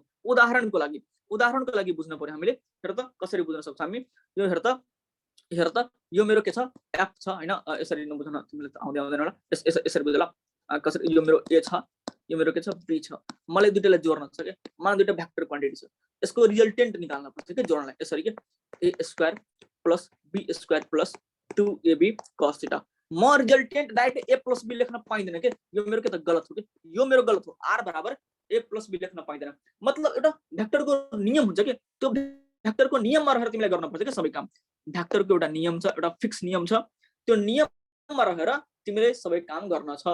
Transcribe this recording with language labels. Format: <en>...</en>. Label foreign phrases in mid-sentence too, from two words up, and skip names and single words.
<ne>उदाहरणको लागि बुझ्न पर्यो हामीले। हेर त कसरी बुझ्न सक्छौं हामी, यो हेर त यो मेरो के छ f छ हैन, यसरी नबुझ्न तिमीले त आउँदैन होला, यसरी बुझ ल कसरी। यो मेरो a छ, यो मेरो के छ b छ, मलाई दुईटालाई जोड्न छ के, मलाई दुईटा</ne> <en>vector quantity</en> <ne>छ, यसको रिजल्टेन्ट निकाल्न पर्छ के जोड्नलाई। यसरी के</ne> <en>a square plus b square plus 2ab cos theta.</en> <ne>म रिजल्टेन्ट डाइरेक्ट</ne> <en>a plus b</en> <ne>लेख्न पाइदैन के, यो मेरो के त गलत हो के, यो मेरो गलत हो। r बराबर</ne> <en>a plus b</en> <ne>लेख्न पाइदैन, मतलब एउटा भेक्टरको नियम हुन्छ के, त्यो भेक्टरको नियममा रहेर तिमीलाई गर्न पर्छ के सबै काम। भेक्टरको एउटा नियम छ, एउटा फिक्स नियम छ, त्यो नियममा रहेर तिमीले सबै काम गर्न छ।</ne>